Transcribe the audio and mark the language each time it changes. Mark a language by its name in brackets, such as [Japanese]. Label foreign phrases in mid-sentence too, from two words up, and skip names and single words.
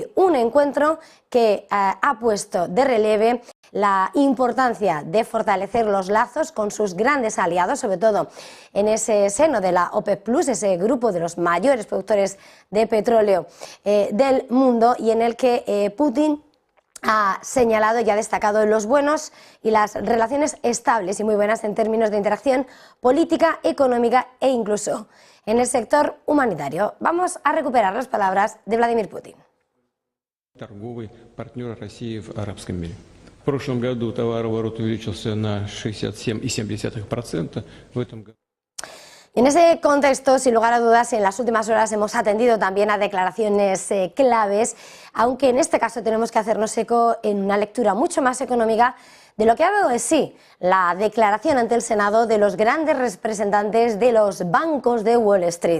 [Spanish] un encuentro que ha puesto de relieve la importancia de fortalecer los lazos con sus grandes aliados, sobre todo en ese seno de la OPEP+, ese grupo de los mayores productores de petróleo del mundo, y en el que Putin ha señalado y ha destacado los buenos y las relaciones estables y muy buenas en términos de interacción política, económica e incluso en el sector humanitario. Vamos a recuperar las palabras de Vladimir Putin. [Russian] Торговый партнер России в арабском мире. В прошлом году товарооборот увеличился на 67,7%. В этом году. [Spanish] En ese contexto, sin lugar a dudas, en las últimas horas hemos atendido también a declaraciones claves, aunque en este caso tenemos que hacernos eco en una lectura mucho más económica de lo que ha dado de sí la declaración ante el Senado de los grandes representantes de los bancos de Wall Street.